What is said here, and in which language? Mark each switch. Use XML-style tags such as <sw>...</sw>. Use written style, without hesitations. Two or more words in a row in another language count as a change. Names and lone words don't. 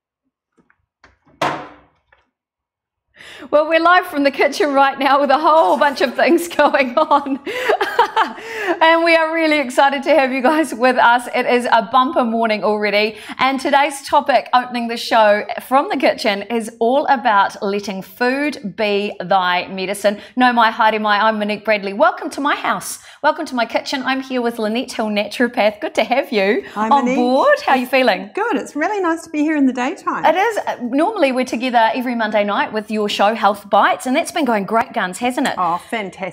<en>Well, we're live from the kitchen right now with a whole bunch of things going on. And we are really excited to have you guys with us. It is a bumper morning already. And today's topic, opening the show from the kitchen, is all about letting food be thy medicine.</en> <mi>No mai, haere mai,</mi> <en>I'm Monique Bradley. Welcome to my house. Welcome to my kitchen. I'm here with Lynette Hill, naturopath. Good to have you on board. How are you feeling? Good. It's really nice to be here in the daytime. It is. Normally we're together every Monday night with your show, Health Bites, and that's been going great guns, hasn't it? Oh, fantastic.</en>